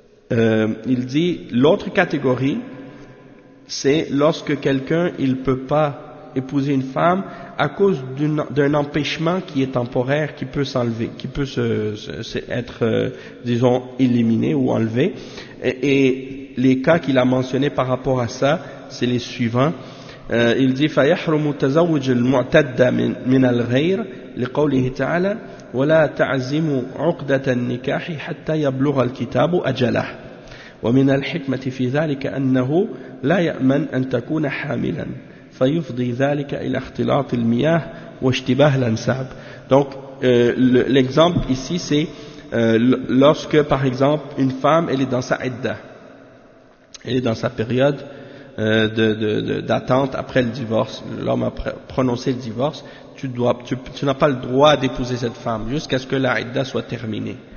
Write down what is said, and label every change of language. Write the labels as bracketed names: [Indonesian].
[French] Ensuite, il dit l'autre catégorie. C'est lorsque quelqu'un il peut pas épouser une femme à cause d'un empêchement qui est temporaire, qui peut s'enlever, qui peut être éliminé ou enlevé. Et les cas qu'il a mentionnés par rapport à ça, c'est les suivants. Il dit [Arabic] فَيَحْرُمُ تَزَوُّجُ الْمُعْتَدَّ مِنَ الْغَيْرِ لِقَوْلِهِ تَعَالَى وَلَا تَعْزِمُ عُقْدَةَ النِّكَاحِ حَتَّى يَبْلُغَ الْكِتَابُ أَجَلَهُ ومن الحكمة في ذلك أنه لا يأمن أن تكون حاملا فيفضي ذلك إلى اختلاط المياه واشتباه الأنساب. [French] Donc l'exemple ici c'est lorsque par exemple une femme elle est dans sa idda, elle est dans sa période d'attente après le divorce, l'homme a prononcé le divorce, tu n'as pas le droit d'épouser cette femme jusqu'à ce que la idda soit terminée.